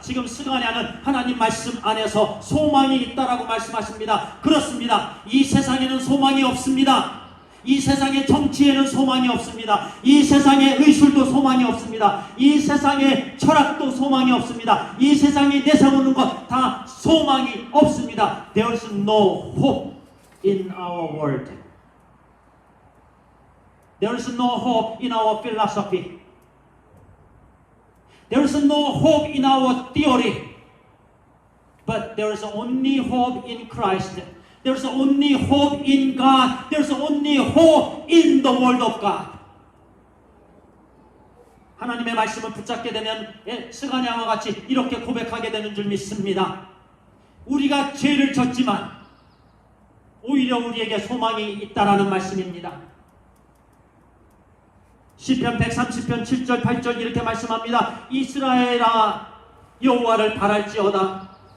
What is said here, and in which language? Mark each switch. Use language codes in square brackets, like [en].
[ko] 지금 스가랴는 하나님 말씀 안에서 소망이 있다라고 말씀하십니다. 그렇습니다. 이 세상에는 소망이 없습니다. 이 세상의 정치에는 소망이 없습니다. 이 세상의 의술도 소망이 없습니다. 이 세상의 철학도 소망이 없습니다. 이 세상에 내세우는 것 다 소망이 없습니다. [en] There is no hope in our world. There is no hope in our philosophy. There is no hope in our theory. But there is only hope in Christ. There is only hope in God. There is only hope in the Word of God. [ko] 하나님의 말씀을 붙잡게 되면 스가랴와 같이 이렇게 고백하게 되는 줄 믿습니다. 우리가 죄를 졌지만 오히려 우리에게 소망이 있다라는 말씀입니다. 시편 130편 7절 8절 이렇게 말씀합니다. 이스라엘아 여호와를 바랄지어다.